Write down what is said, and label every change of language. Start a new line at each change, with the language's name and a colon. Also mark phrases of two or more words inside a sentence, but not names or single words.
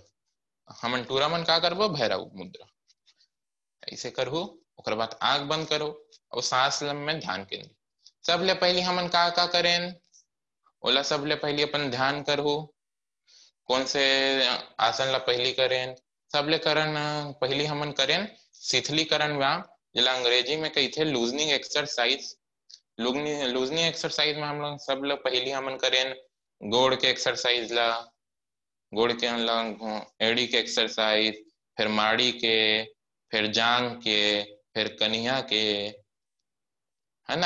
Chhattisgarhi: हमन टूरा मन का करबो, भैरव मुद्रा ऐसे करहु। ओकर बाद आंख बंद करो और सांस में ध्यान केंद्रित। सबले पहली हमन का करें, ओला सबले पहली अपन ध्यान करहु। कौन से आसन ला पहली करें, सबले करन पहली हमन करें शिथिलीकरण व्यायाम, जिला अंग्रेजी में कहते
English: loosening exercise. loosening exercise
Chhattisgarhi: में हम लोग सब लोग पहली हमन करें गोड़ के एक्सरसाइज ला, गोड़ के एड़ी के एक्सरसाइज, फिर माड़ी के, फिर जांग के, फिर कन्या के, है ना।